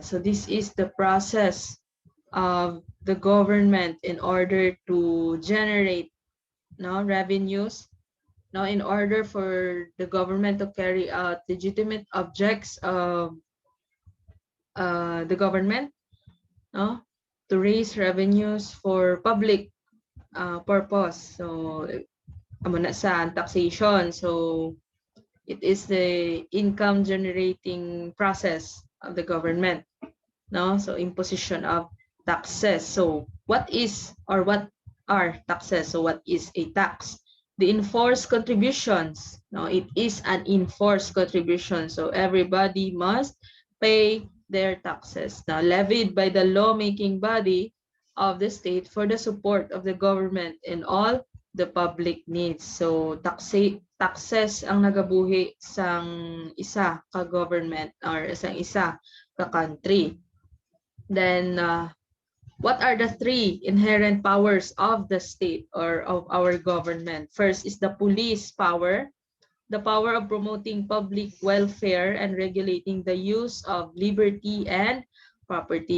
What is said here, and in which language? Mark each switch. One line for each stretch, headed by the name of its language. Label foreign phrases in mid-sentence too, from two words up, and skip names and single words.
English: So, this is the process of the government in order to generate revenues. Now, in order for the government to carry out legitimate objects of the government, no, to raise revenues for public purpose. So,
Hiligaynon: amo na sa taxation.
English: So, it is the income generating process of the government. No, so imposition of taxes. So, what is or what are taxes? So, what is a tax? The enforced contributions. No, it is an enforced contribution. So everybody must pay their taxes. Now, levied by the lawmaking body of the state for the support of the government in all the public needs.
Hiligaynon: So taxes ang nagabuhi sang isa ka government or sang isa ka country.
English: Then what are the three inherent powers of the state or of our government? First is the police power, the power of promoting public welfare and regulating the use of liberty and property.